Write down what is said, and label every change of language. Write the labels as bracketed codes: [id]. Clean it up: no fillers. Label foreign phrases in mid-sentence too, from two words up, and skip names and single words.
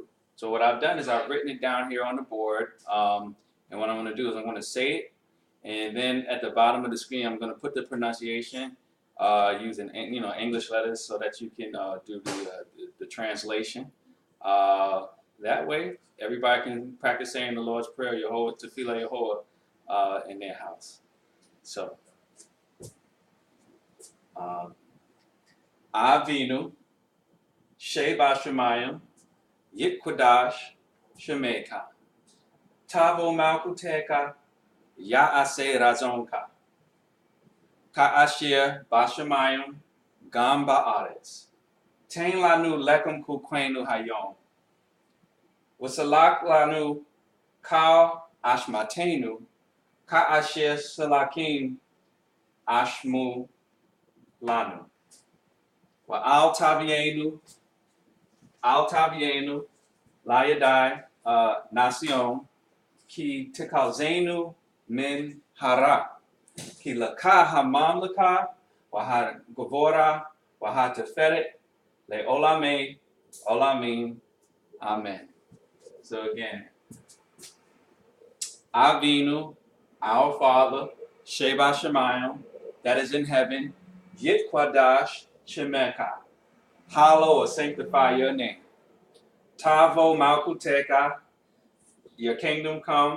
[en] So what I've done is I've written it down here on the board, and what I'm going to do is I'm going to say it, and then at the bottom of the screen I'm going to put the pronunciation using English letters so that you can do the translation. That way everybody can practice saying the Lord's Prayer, [he] יהוה, תפילת יהוה, [en] in their house. [he] אבינו שבשמים יתקדש שמך תבוא מלכותך יעשה רצונך כאשר בשמים גם בארץ תן לנו לחם חוקנו היום וסלח לנו כל אשמתנו כאשר סולחים אשמו לנו ואל תביאנו לידי נסיון כי תחלצנו מן הרע. כי לך הממלכה, והגבורה, והתפארת, לעולמי, עולמים, amen. [en] So again, Avinu, our Father, [he] שבשמים, [en] that is in heaven, [he] יתקדש שמך, [en] hallow or sanctify your name. [he] תבוא מלכותך, [en] your kingdom come.